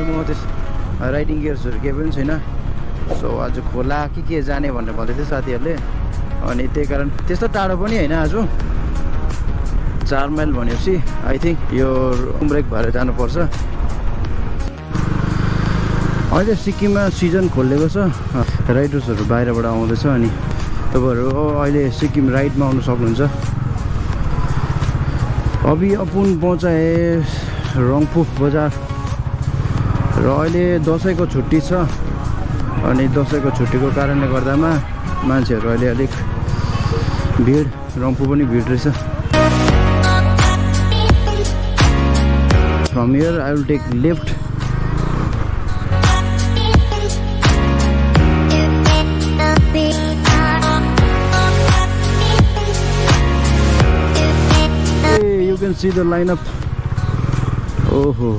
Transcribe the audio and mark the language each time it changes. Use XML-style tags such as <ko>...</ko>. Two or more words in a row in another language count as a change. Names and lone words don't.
<ne>म त्यस राइडिङ गियर्सहरू केही पनि छैन सो आज खोला के जाने भनेर भन्दै थियो साथीहरूले अनि त्यही कारण त्यस्तो टाढो पनि होइन आज 4 माइल भनेपछि</ne> <en>I think</en> <ne>यो ब्रेक भएर जानुपर्छ अहिले सिक्किममा सिजन खोलेको छ राइडर्सहरू बाहिरबाट आउँदैछ अनि तपाईहरु अहिले सिक्किम राइडमा आउन सक्नुहुन्छ</ne> <hi>अभी अपन पहुँचाए</hi> <ne>रङपू बजार र अहिले दशैंको छुट्टी छ अनि दशैंको छुट्टीको कारणले गर्दामा मान्छेहरू अहिले अलिक भिड रङपू पनि भिड रहेछ</ne> <en>from here I will take left You can see the lineup. Oh.</en>